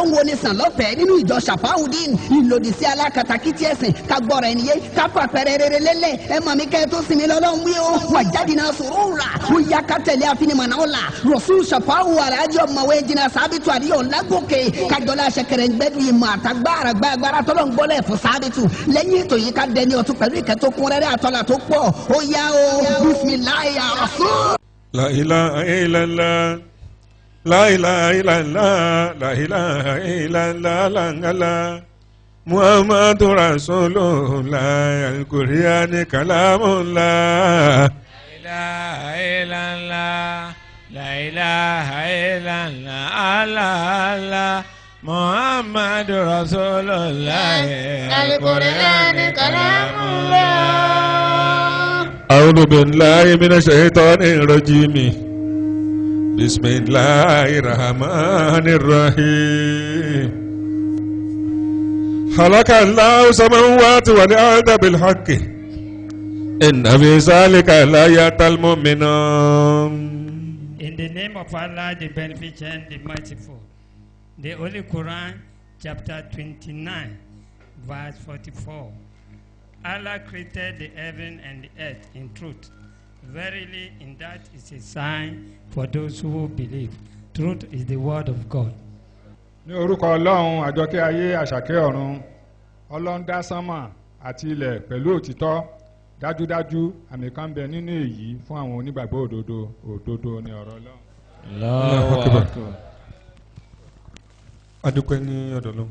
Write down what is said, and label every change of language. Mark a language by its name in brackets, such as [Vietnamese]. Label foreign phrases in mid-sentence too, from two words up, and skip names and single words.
[Yoruba] ń wo ni sàn lọ́fẹ̀ẹ́ nínú ìjọ ṣàfáwùdín ìlòdì sí alákatakítí ẹ̀sìn kagbọ́ra ẹniyé káfà pẹ̀rẹ̀ rere lélẹ̀ ẹ mọ̀ mi kẹ́ tó sinmi lọ́lọ́run wí o wà jáde náà sòrò rà ó yá ká tẹ̀lé àfinimọ̀nà ọ̀la rọ̀ṣùn ṣàfáwù alájọ ọmọwé jìnnà sábìtù àdìyọ̀ lágòkè kájọlá ṣẹkẹrẹ gbẹdùn ìmọ̀ àtàgbára gbàgbára tọ́lọ̀ ń gbọ́lẹ̀ fún sábìtù lẹ́yìn ètò yìí ká dẹni ọ̀tún pẹ̀lú ìkẹ́ tó kún rẹ́rẹ́ àtọ́là tó pọ̀ ó yá o bisimilayi rasul. [Arabic] لا إله إلا الله، لا إله إلا الله، لا إله إلا الله، لا محمد رسول الله، القرآن كلام الله. لا إله إلا الله، لا إله إلا الله، الله محمد رسول الله، القرآن كلام الله. أعوذ بالله من الشيطان الرجيم بسم الله الرحمن الرحيم خلق الله السماوات والأرض بالحق إن في ذلك لآيات للمؤمنين. [English] In the name of Allah, the Beneficent, the Merciful, the Holy Quran, chapter 29, verse 44. Allah created the heaven and the earth in truth. Verily, in that is a sign for those who believe. Truth is the word of God. [Yoruba] Ní orúkọ Ọlọ́run àjọkẹ́ ayé àṣàkẹ́ ọ̀run, Ọlọ́run dá sánmà àti ilẹ̀ pẹ̀lú òtítọ́. Dájúdájú àmì kan bẹ nínú èyí fún àwọn onígbàgbọ́ òdodo. Òdodo ni ọ̀rọ̀ Ọlọ́run. [Arabic] الله أكبر. [Yoruba] Adúpẹ́ ní ọ̀dọ̀ Ọlọ́run.